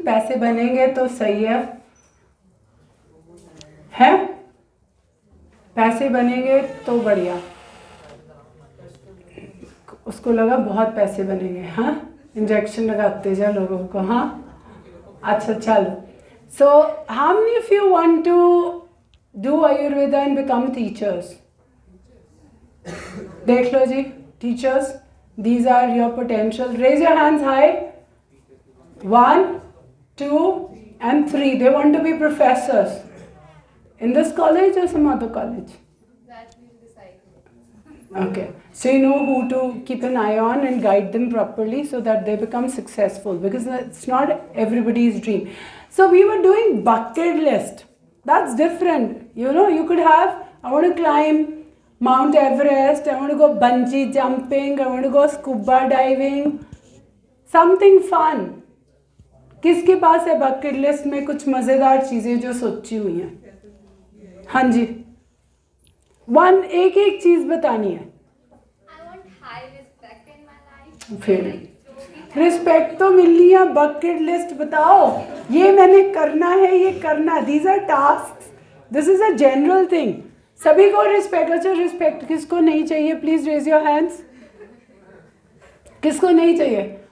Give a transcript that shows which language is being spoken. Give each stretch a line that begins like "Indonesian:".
Hindi: पैसे बनेंगे तो सही है पैसे बनेंगे तो बढ़िया। उसको लगा बहुत पैसे बनेंगे, हाँ, इंजेक्शन लगाते जा लोगों को, हाँ, अच्छा चलो।
English: So how many of you want to do Ayurveda and become teachers?
Hindi: देख लो जी,
English: Teachers, these are your potential. Raise your hands high. 1, 2 and 3. They want to be professors in this college or some other college? That we'll decide. Okay, so you know who to keep an eye on and guide them properly so that they become successful, because it's not everybody's dream. So we were doing bucket list. That's different. You know, you could have, I want to climb Mount Everest, I want to go bungee jumping, I want to go scuba diving, something fun.
Hindi: किसके पास है bucket list में कुछ मज़ेदार चीज़ें जो सोची हुई हैं? हाँ जी, एक एक चीज़ बतानी है।
English: I want high respect in my life.
Hindi: फिर रिस्पेक्ट तो मिलनी है, बकेट लिस्ट बताओ, ये मैंने करना है, ये करना,
English: these are tasks, this is a general thing.
Hindi: सभी को रिस्पेक्ट, अच्छा रिस्पेक्ट किसको नहीं चाहिए?
English: Please raise your hands.
Hindi: किसको नहीं चाहिए?